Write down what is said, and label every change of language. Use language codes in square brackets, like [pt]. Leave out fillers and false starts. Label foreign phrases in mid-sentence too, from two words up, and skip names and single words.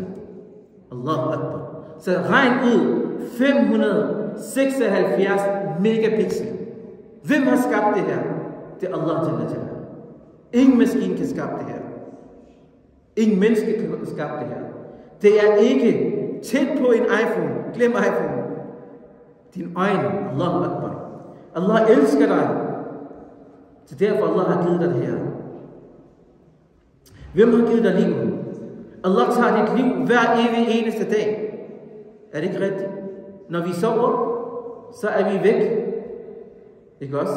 [ar] الله أكبر. [da] Så regn ud 576 megapixel. Hvem har skabt det her? Det er [ar] الله جل جلاله. [da] Ingen maskine kan skabe det her. Ingen menneske kan skabe det her. Det er ikke tæt på en iPhone. Glem iPhone. Din øjne. [ar] الله أكبر. [da] Allah elsker dig. Så derfor Allah har givet dig det her. Hvem har givet dig livet? Allah tager dit liv hver evig eneste dag. Er det ikke rigtigt? Når vi sover, så er vi væk. Ikke også?